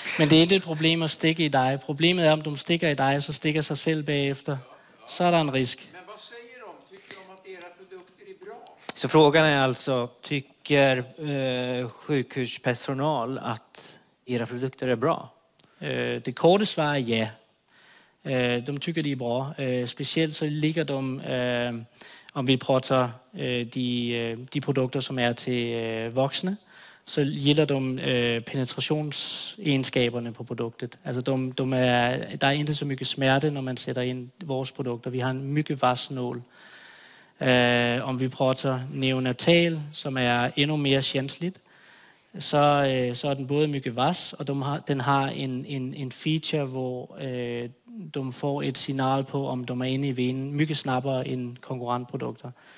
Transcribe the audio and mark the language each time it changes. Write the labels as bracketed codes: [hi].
[da] Men det er ikke et problem at stikke i dig. Problemet er, om de stikker i dig, så stikker sig selv bagefter. Så er der en risk. [sv] Men vad säger de? Tycker de att era produkter är bra? Så frågan är alltså, tycker sjukhuspersonal att era produkter är bra? [da] Det korte svar er ja. [sv] De tycker [da] de er bra. Specielt så ligger de, om vi prater de produkter, som er til voksne, så gælder de penetrationsegenskaberne på produktet. Altså der er ikke så mye smerte, når man sætter ind vores produkter. Vi har en mye vass nål. Om vi prater neonatal, som er endnu mere känsligt, så er den [sv] både mycket vass, [da] og den har en feature, hvor de får et signal på, om de er inde i venen, [sv] mycket snabbere [da] end konkurrentprodukter.